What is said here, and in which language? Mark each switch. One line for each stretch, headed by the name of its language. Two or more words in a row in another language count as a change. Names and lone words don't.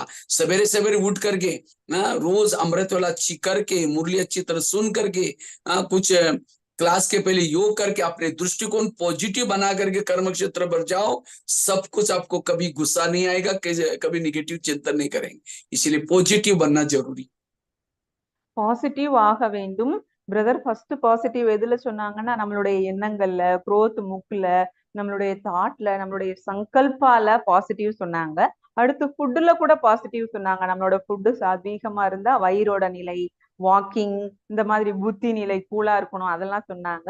Hindi: सवेरे सवेरे उठ करके रोज अमृत वाला अच्छी करके, मुरली अच्छी तरह सुन करके, कुछ क्लास के पहले योग करके अपने दृष्टिकोण पॉजिटिव बना करके कर्म क्षेत्र पर जाओ, सब कुछ आपको कभी गुस्सा नहीं आएगा, कभी निगेटिव चिंतन नहीं करेंगे, इसलिए पॉजिटिव बनना जरूरी।
Tamil: பாசிட்டிவ் ஆக வேண்டும்.
English: brother first
Tamil: பாசிட்டிவ் எதுல சொன்னாங்கன்னா நம்மளுடைய எண்ணங்கள்ல, குரோத் முக்ல, நம்மளுடைய தாட்ல, நம்மளுடைய சங்கல்பால பாசிட்டிவ் சொன்னாங்க. அடுத்து ஃபுட்ல கூட பாசிட்டிவ் சொன்னாங்க. நம்மளோட ஃபுட்டு சாத்வீகமா இருந்தா வயிறோட நிலை, வாக்கிங், இந்த மாதிரி புத்தி நிலை கூலா இருக்கணும், அதெல்லாம் சொன்னாங்க.